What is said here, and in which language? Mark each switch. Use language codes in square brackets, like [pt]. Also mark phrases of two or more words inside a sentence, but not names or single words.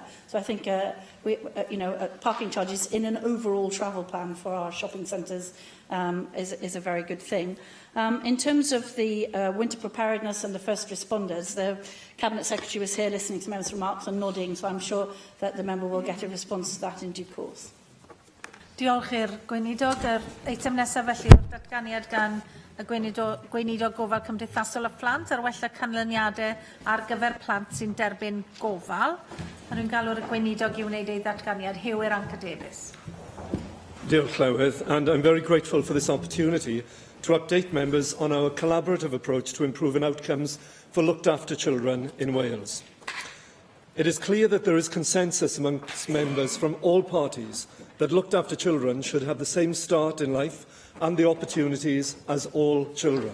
[en] So I think parking charges in an overall travel plan for our shopping centres is a very good thing. In terms of the winter preparedness and the first responders, the Cabinet Secretary was here listening to members' remarks and nodding, so I'm sure that the member will get a response to that in due course. [cy] Diolch i'r gweinidog. Yr eitem nesaf felly yw'r datganiad gan y gweinidog gofal cymdeithasol y plant ar wella canlyniadau ar gyfer plant sy'n derbyn gofal. A rwy'n galw'r gweinidog i wneud ei ddatganiad. Hewyr Anca Davies. Diolch Llywydd, [en] and I'm very grateful for this opportunity to update members on our collaborative approach to improving outcomes for looked after children in Wales. It is clear that there is consensus amongst members from all parties that looked after children should have the same start in life and the opportunities as all children.